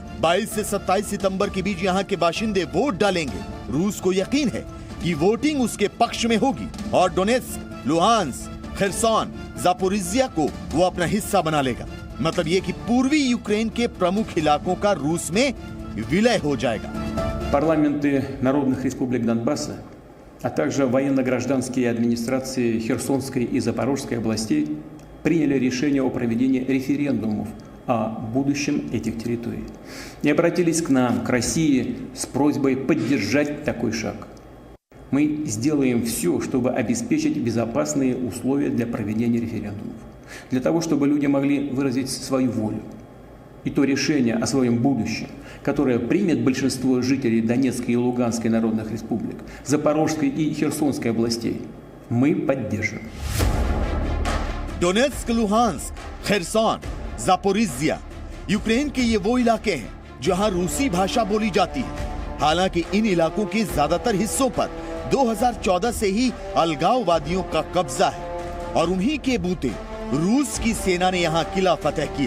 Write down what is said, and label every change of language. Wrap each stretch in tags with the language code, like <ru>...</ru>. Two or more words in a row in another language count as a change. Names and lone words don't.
<hi>22 से 27 सितंबर के बीच यहाँ के बाशिंदे वोट डालेंगे। रूस को यकीन है कि वोटिंग उसके पक्ष में होगी और डोनेत्स्क, लुहांस्क, खेरसॉन, जापोरिजिया को वो अपना हिस्सा बना लेगा। मतलब ये कि पूर्वी यूक्रेन के प्रमुख इलाकों का रूस में विलय हो जाएगा।</hi> <ru>Парламенты народных республик Донбасса, а также военно-гражданские администрации Херсонской и Запорожской областей приняли решение о проведении референдумов о будущем этих территорий и обратились к нам, к России, с просьбой поддержать такой шаг. Мы сделаем все, чтобы обеспечить безопасные условия для проведения референдумов. для того, чтобы люди могли выразить свою волю. И то решение о своем будущем, которое примет большинство жителей Донецкой и Луганской народных республик, Запорожской и Херсонской областей, мы поддержим.</ru> <hi>डोनेत्स्क, लुहांस्क, खरसोन, जापोरिजिया, यूक्रेन के ये वो इलाके हैं जहां रूसी भाषा बोली जाती है। हालांकि इन इलाकों के ज्यादातर हिस्सों पर 2014 से ही अलगाववादियों का कब्जा है और उन्हीं के बूते रूस की सेना ने यहां किला फतेह किया।</hi>